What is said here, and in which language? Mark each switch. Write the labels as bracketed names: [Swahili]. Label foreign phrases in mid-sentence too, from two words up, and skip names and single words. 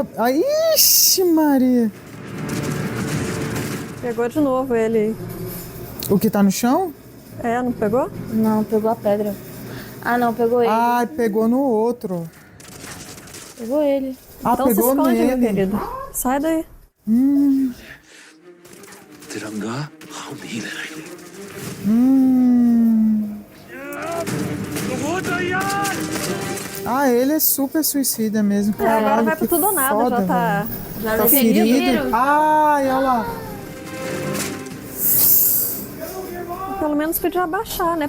[Portuguese] Ai, ixi, Maria. Pegou de novo ele. O que tá no chão? Não pegou? Não, pegou a pedra. Ah, não, pegou ele. Ah, pegou no outro. Pegou ele. Ah, Então pegou se esconde, nele. meu querido. Sai daí. [Hindi] तिरंगा हम ही लहराएंगे. [Portuguese] Ah, ele é super suicida mesmo. Caralho, Agora vai pro que tudo ou nada, foda, já tá... velho. Já Tá ferido. Ai, olha lá. Pelo menos podia abaixar, né?